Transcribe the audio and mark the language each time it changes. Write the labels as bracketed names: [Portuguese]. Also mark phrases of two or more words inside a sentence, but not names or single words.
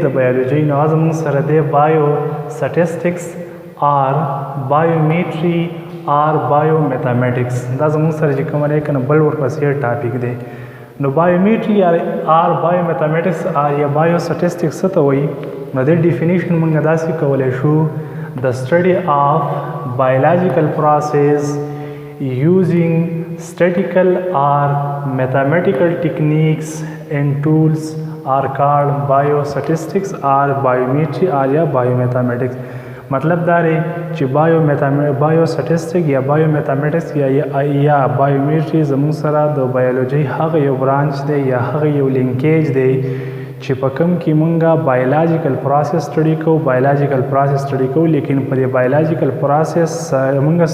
[Pashto] د بایولوژي نو هغه زموږ سره دی [English] bio statistics or biometry or bio mathematics [Pashto] دا زموږ سره چې کوم دی کنه بل ورپسې ټاپک دی نو [English] biometry or bio mathematics [Pashto] آر یا بایو سټیسټکس څه ته وایي نو د ډیفینیشن مونږ داسې کولی شو د [English] study of biological process using statistical or mathematical techniques and tools are called biostatistics or biometry or [Pashto] या biomathematics मतलब دا دی چې بایوسټیسټک یا بایومیتھمیټکس یا بایومیټري زموږ سره د بایولوژي هغه یو برانچ دی یا هغه یو لینکیج دی چې په کوم کې مونږه [English] biological process [Pashto] سټډي کوو [English] biological process [Pashto] سټډي کوو لیکن په دې [English] biological process [Pashto] مونږه